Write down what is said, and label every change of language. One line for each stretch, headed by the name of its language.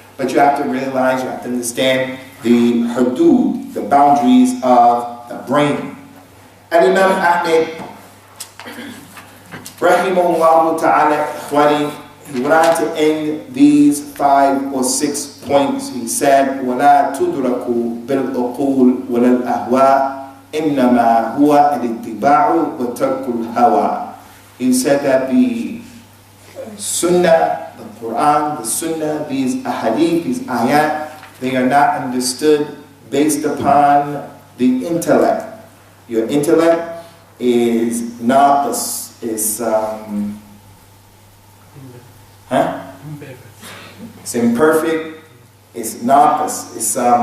English: But you have to realize, you have to understand the hudud, the boundaries of the brain. And Imam Ahmad, rahimahullah ta'ala, he went on to end these 5 or 6 points. He said,
Arabic: وَلَا تُدْرَكُ بِالْأُقُولِ وَلَا الْأَهْوَاءِ إِنَّمَا هُوَ الْإِتِّبَاعُ وَتَرْكُ الْهَوَى.
English: He said that the Sunnah, the Quran, the Sunnah, these ahadith, these ayat, they are not understood based upon the intellect. Your intellect is naqis, is it's imperfect, it's naqis, it's